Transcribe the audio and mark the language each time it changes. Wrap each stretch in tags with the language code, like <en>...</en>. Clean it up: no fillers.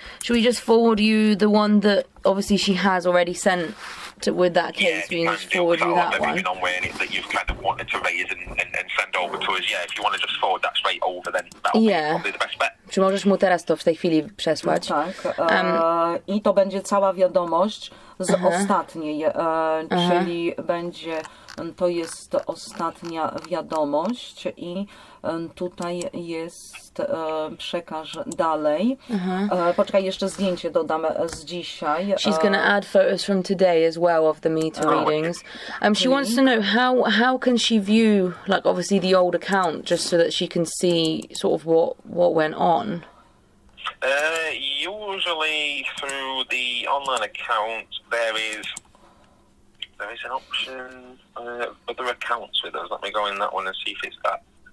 <en>Should we just forward you the one that obviously she has already sent with that case? Yeah, we can just forward you that one. On where that you've kind of wanted to raise and send over to us. Yeah, if you want to just forward that straight over, then that'll be probably the best bet.</en> <pl>Czy możesz mu teraz to w tej chwili przesłać? Tak. I to będzie cała wiadomość z ostatniej, czyli będzie, to jest ostatnia wiadomość i tutaj jest przekaż dalej. Poczekaj, jeszcze zdjęcie dodam z dzisiaj.</pl> <en>She's going to add photos from today as well of the meter readings. She wants to know how can she view, like, obviously the old account, just so that she can see sort of what went on. Usually through the online account there is an option other accounts with us. Let me go in that one and see if it's that.</en>